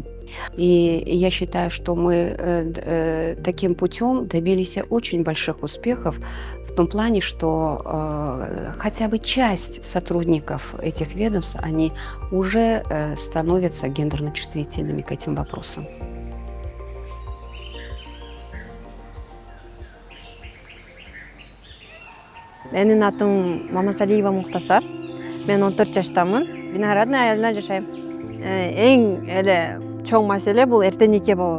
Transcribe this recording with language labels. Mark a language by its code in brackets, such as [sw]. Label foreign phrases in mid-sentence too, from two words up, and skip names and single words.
[ru] И я считаю, что мы таким путем добились очень больших успехов в том плане, что хотя бы часть сотрудников этих ведомств, они уже становятся гендерно чувствительными к этим вопросам. [ky] Менин атым Мамасалиева Мухтасар. Мен 14 жаштамын. Виноградный айылында жашайм. Эң эле чоң маселе бул эрте нике болот.